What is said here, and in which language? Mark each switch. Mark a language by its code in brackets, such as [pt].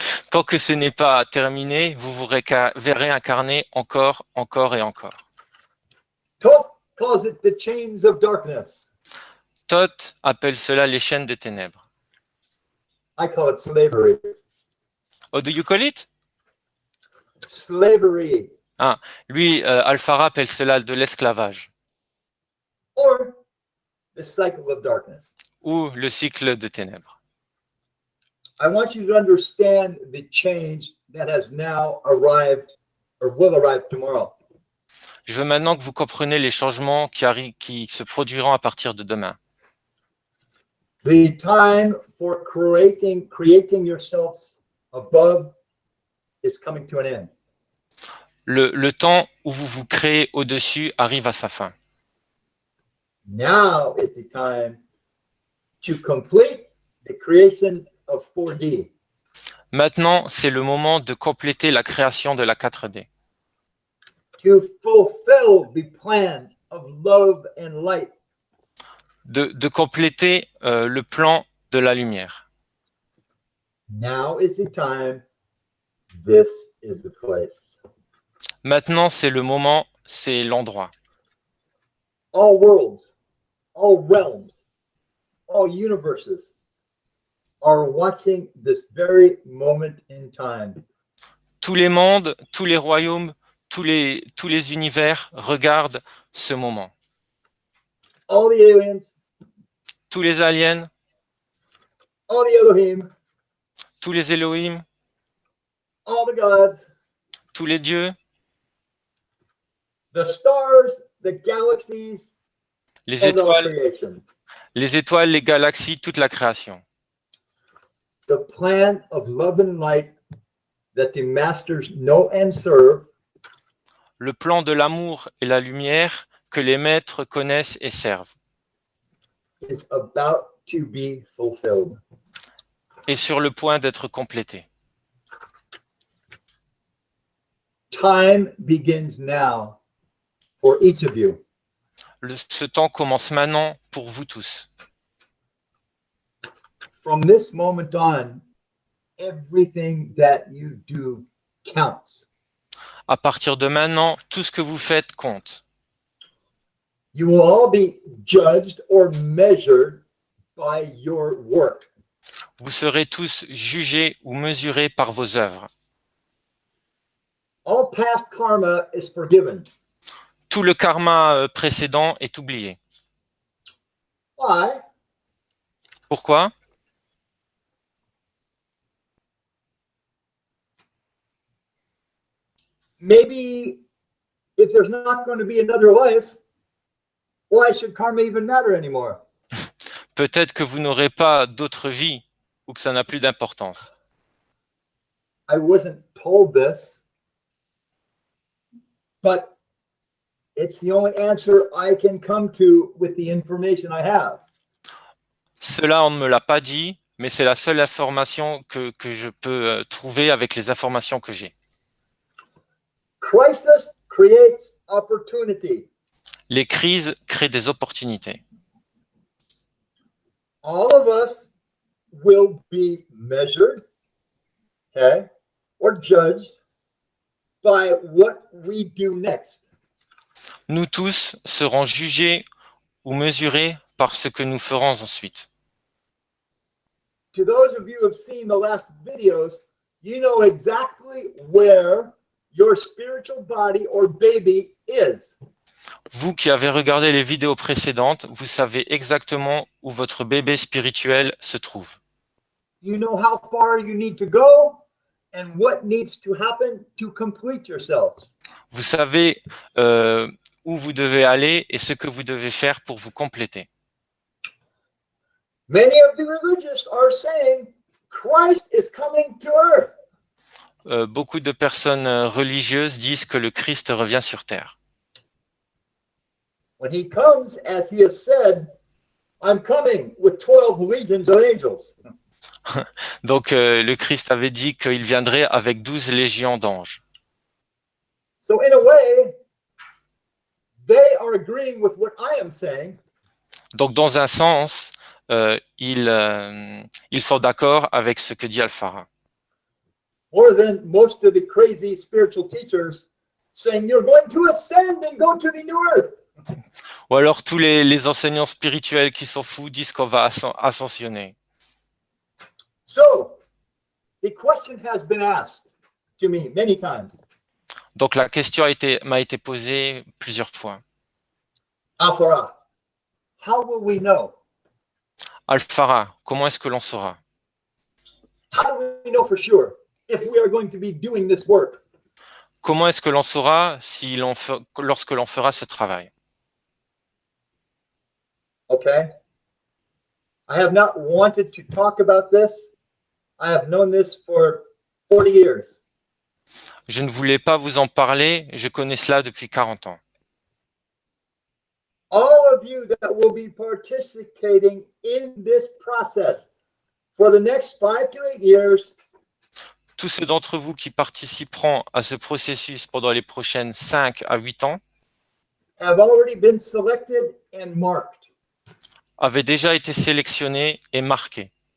[fr] Tant que ce n'est pas terminé, vous vous réincarnez encore et encore. [en] Thoth calls it the chains of darkness. [fr] Thoth appelle cela les chaînes des ténèbres. [en] I call it slavery. Oh, do you call it? Slavery. [fr] Ah, lui, Alfara appelle cela de l'esclavage [en] Or the cycle of darkness. [fr] ou le cycle de ténèbres. [en] I want you to understand the change that has now arrived or will arrive tomorrow. [fr] Je veux maintenant que vous compreniez les changements qui se produiront à partir de demain. [en] The time for creating yourselves above is coming to an end. [fr] Le temps où vous vous créez au-dessus arrive à sa fin. [en] Now is the time to complete the creation of 4D. [fr] Maintenant, c'est le moment de compléter la création de la 4D, [en] To fulfill the plan of love and light. [fr] de compléter le plan de la lumière. [en] Now is the time. This is the place. [fr] Maintenant, c'est le moment, c'est l'endroit. [en] All worlds, all realms, all universes are watching this very moment in time. [fr] Tous les mondes, tous les royaumes, tous les univers regardent ce moment. [en] All the aliens, [fr] Tous les aliens, [en] all the Elohim, [fr] tous les Elohim, [en] all the gods, [fr] tous les dieux, [en] the stars, the galaxies, [fr] les [en] and all [fr] étoiles, [en] creation. [fr] les galaxies, toute la création. [en] The plan of love and light that the masters know and serve [fr] Le plan de l'amour et la lumière que les maîtres connaissent et servent [en] is about to be fulfilled. [fr] est sur le point d'être complété. [en] Time begins now for each of you. [fr] Ce temps commence maintenant pour vous tous. [en] From this moment on, everything that you do counts. [fr] À partir de maintenant, tout ce que vous faites compte. [en] You will all be judged or measured by your work. [fr] Vous serez tous jugés ou mesurés par vos œuvres. [en] All past karma is forgiven. [fr] Tout le karma précédent est oublié. [en] Why? [fr] Pourquoi? [en] Maybe if there's not going to be another life, why should karma even matter anymore? [fr] Peut-être que vous n'aurez pas d'autre vie ou que ça n'a plus d'importance. [en] I wasn't told this, but it's the only answer I can come to with the information I have. [fr] Cela, on ne me l'a pas dit, mais c'est la seule information que je peux trouver avec les informations que j'ai. [en] Crisis creates opportunity. [fr] Les crises créent des opportunités. [en] All of us will be measured, okay, or judged by what we do next. [fr] Nous tous serons jugés ou mesurés par ce que nous ferons ensuite. [en] To those of you who have seen the last videos, you know exactly where your spiritual body or baby is. [fr] Vous qui avez regardé les vidéos précédentes, vous savez exactement où votre bébé spirituel se trouve. [en] You know how far you need to go and what needs to happen to complete yourselves. [fr] Vous savez où vous devez aller et ce que vous devez faire pour vous compléter. [en] Many of the religious are saying Christ is coming to earth. [fr] Beaucoup de personnes religieuses disent que le Christ revient sur terre. [en] When he comes, as he has said, I'm coming with 12 legions of angels. [fr] Donc le Christ avait dit qu'il viendrait avec 12 légions d'anges. [en] So in a way, they are agreeing with what I am saying. [fr] Donc dans un sens, ils sont d'accord avec ce que dit Alfara. [en] More than most of the crazy spiritual teachers saying you're going to ascend and go to the new earth. [fr] Ou alors tous les enseignants spirituels qui sont fous disent qu'on va ascensionner. [en] So, the question has been asked to me many times. [fr] Donc la question m'a été posée plusieurs fois. [en] Alfara, how will we know? [fr] Alfara, comment est-ce que l'on saura? [en] How do we know for sure if we are going to be doing this work? [fr] Comment est-ce que l'on saura lorsque l'on fera ce travail? [en] Okay. I have not wanted to talk about this. I have known this for 40 years. [fr] Je ne voulais pas vous en parler, je connais cela depuis 40 ans. [en] All of you that will be participating in this process for the next 5 to 8 years, [fr] Tous ceux d'entre vous qui participeront à ce processus pendant les prochaines 5 à 8 ans [en] have already been selected and marked. [fr] avaient déjà été sélectionnés et marqués.